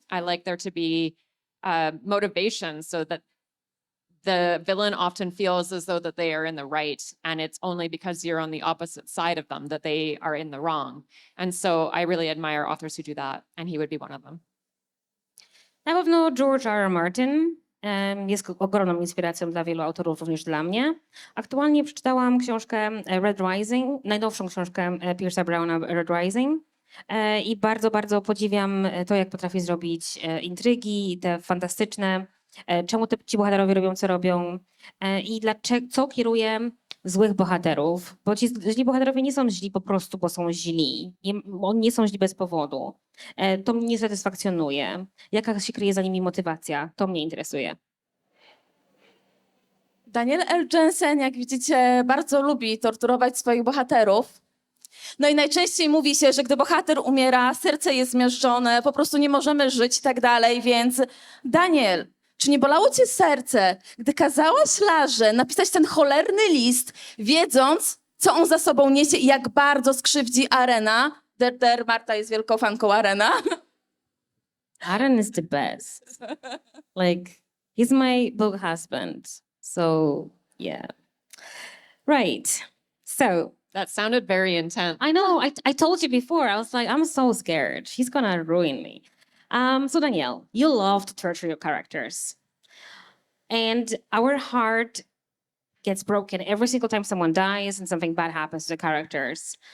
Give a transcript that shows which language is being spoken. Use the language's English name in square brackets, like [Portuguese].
[English] I like there to be motivation so that the villain often feels as though that they are in the right, and it's only because you're on the opposite side of them that they are in the wrong. And so I really admire authors who do that, and he would be one of them. [Polish] Na pewno George R. R. Martin jest ogromną inspiracją dla wielu autorów, również dla mnie. Aktualnie przeczytałam książkę Red Rising, najnowszą książkę Pierce'a Browna Red Rising. I bardzo, bardzo podziwiam to, jak potrafi zrobić intrygi, te fantastyczne, czemu ci bohaterowie robią, co robią i co kieruje złych bohaterów. Bo ci źli bohaterowie nie są źli po prostu, bo są źli. Oni nie są źli bez powodu. To mnie nie satysfakcjonuje. Jaka się kryje za nimi motywacja? To mnie interesuje. Danielle L. Jensen, jak widzicie, bardzo lubi torturować swoich bohaterów. No i najczęściej mówi się, że gdy bohater umiera, serce jest zmiażdżone, po prostu nie możemy żyć i tak dalej, więc Daniel, czy nie bolało cię serce, gdy kazałaś Larze napisać ten cholerny list, wiedząc, co on za sobą niesie i jak bardzo skrzywdzi Arena? Marta jest wielką fanką Arena. [English] Aaron is the best. Like, he's my book husband. So, yeah. Right. So, That sounded very intense. I know, I told you before, I was like, I'm so scared. He's gonna ruin me. So Danielle, you love to torture your characters. And our heart gets broken every single time someone dies and something bad happens to the characters.